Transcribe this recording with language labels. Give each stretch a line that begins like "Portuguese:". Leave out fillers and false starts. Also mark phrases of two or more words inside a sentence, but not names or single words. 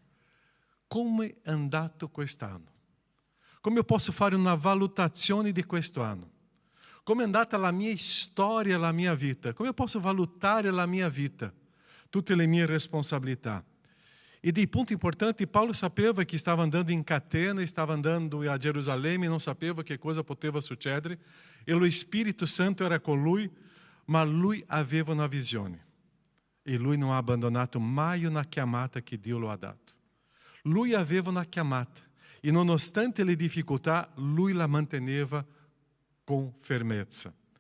Italian: Come è andato quest'anno? Come eu posso fare una valutazione di questo anno? Come è andata la mia storia, la mia vita? Come eu posso valutare la mia vita? Tutte le mie responsabilità. E dei punti importanti, Paulo sapeva
Portuguese: que estava andando em
Italian: catena,
Portuguese: estava andando a Jerusalém, não
Italian: sapeva
Portuguese: que coisa
Italian: poteva succedere, e o Espírito Santo era con lui, ma lui aveva una visione. E lui non ha abbandonato mai una chiamata che Dio lo ha dato. Lui aveva una chiamata, e nonostante le difficoltà, lui la manteneva com fermezza.